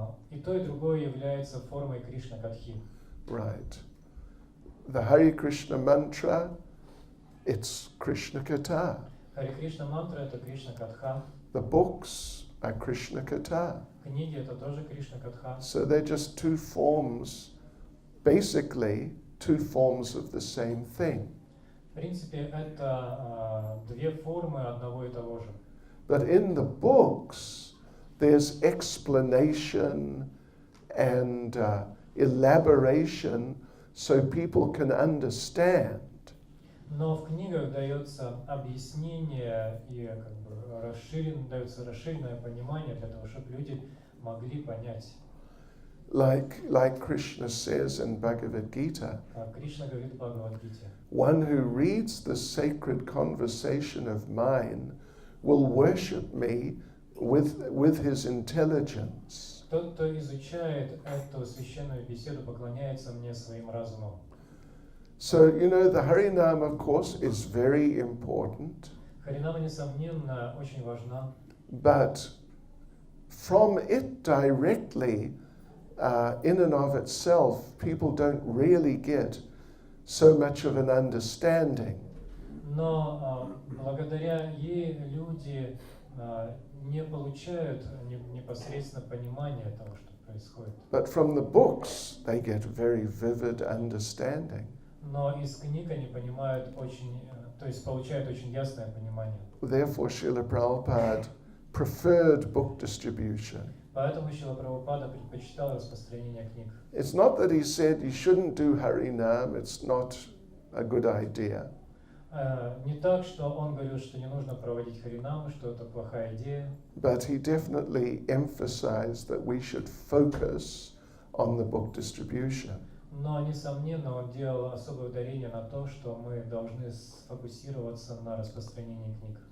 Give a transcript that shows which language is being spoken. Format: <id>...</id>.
<ru>И то, и другое является формой Кришна Катхи.</ru> <en>Right. The Hare Krishna mantra, it's Krishna Katha.</en> <ru>Хари Кришна мантра это Кришна Катха.</ru> <en>The books are Krishna Katha.</en> <ru>Книги это тоже Кришна Катха.</ru> <en>So they're just two forms, basically two forms of the same thing.</en> <ru>В принципе, это две формы одного и того же.</ru> <en>But in the books, there's explanation and elaboration so people can understand.</en> <ru>Но в книгах дается объяснение и дается расширенное понимание для того, чтобы люди могли понять.</ru> <en>Like Krishna says in Bhagavad Gita,</en> <ru>Кришна говорит в Бхагавад-гите.</ru> <en>one who reads the sacred conversation of mine will worship me with his intelligence.</en> <ru>Тот, кто изучает эту священную беседу, поклоняется мне своим разумом.</ru> <en>So, the Harinam, of course, is very important,</en> <ru>Харинама, несомненно, очень важна,</ru> <en>but from it directly, in and of itself, people don't really get so much of an understanding.</en> <ru>но благодаря ей люди не получают непосредственно понимания того, что происходит.</ru> <en>But from the books, they get very vivid understanding.</en> <ru>Но из книг они понимают то есть получают очень ясное понимание.</ru> <en>Therefore, Srila Prabhupada preferred book distribution.</en> <ru>Поэтому Шрила Прабхупада предпочитал распространение книг.</ru> <en>It's not that he said you shouldn't do Harinam, it's not a good idea.</en> <ru>Не так, что он говорил, что не нужно проводить харинамы, что это плохая идея.</ru> <en>But he definitely emphasized that we should focus on the book distribution.</en> <ru>Но, несомненно, он делал особое ударение на то, что мы должны сфокусироваться на распространении книг.</ru>